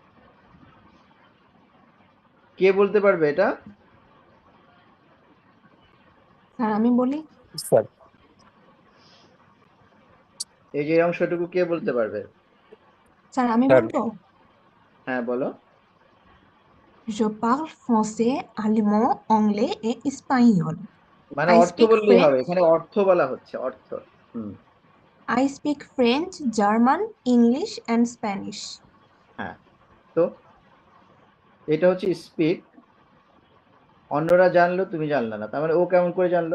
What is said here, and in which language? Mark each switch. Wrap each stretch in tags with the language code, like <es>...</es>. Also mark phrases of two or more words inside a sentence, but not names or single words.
<bn>কে বলতে পারবে এটা? স্যার আমি বলি। স্যার এই যে এই অংশটুকু কে বলতে পারবে? স্যার আমি স্যার বলবো। হ্যাঁ, বলো।</bn> <fr>Je parle français, allemand, anglais et espagnol.</fr> <bn>মানে</bn> <en>I</en> <bn>অর্থ</bn> <en>speak</en> <bn>বললেই হবে,</bn> <en>French.</en> <bn>এখানে অর্থ বলা হচ্ছে, অর্থ। হুম।</bn> <en>I speak French, German, English and Spanish.</en> <bn>হ্যাঁ, তো এটা হচ্ছে স্পিক, অন্যরা জানলো তুমি জানলে না, তার মানে ও কেমন করে জানলো?</bn>